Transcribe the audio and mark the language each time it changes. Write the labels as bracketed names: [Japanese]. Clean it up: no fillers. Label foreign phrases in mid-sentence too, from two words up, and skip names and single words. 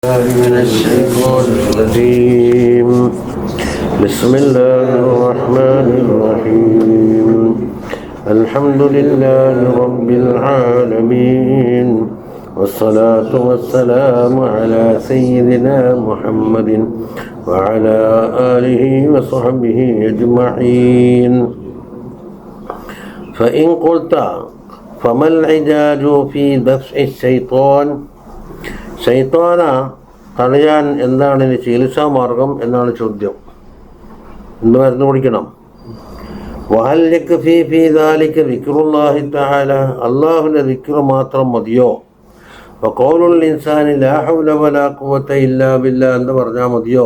[Arabic] من الشيطان الرجيم بسم الله الرحمن الرحيم الحمد لله رب العالمين والصلاة والسلام على سيدنا محمد وعلى آله وصحبه أجمعين فإن قلت فما العلاج في دفع الشيطان [Malayalam] ശൈത്വാന തടയാൻ എന്താണ് ഇനി ചികിത്സാ മാർഗം എന്നാണ് ചോദ്യം. എന്ത് മരുന്ന് കുടിക്കണം? [Arabic] وهل يكفي في ذلك ذكر الله تعالى, [Malayalam] അല്ലാഹുവിന്റെ ദിക്ർ മാത്രം മതിയോ? [Arabic] وقول الإنسان لا حول ولا قوة إلا بالله [Malayalam] എന്ന് പറഞ്ഞാൽ മതിയോ?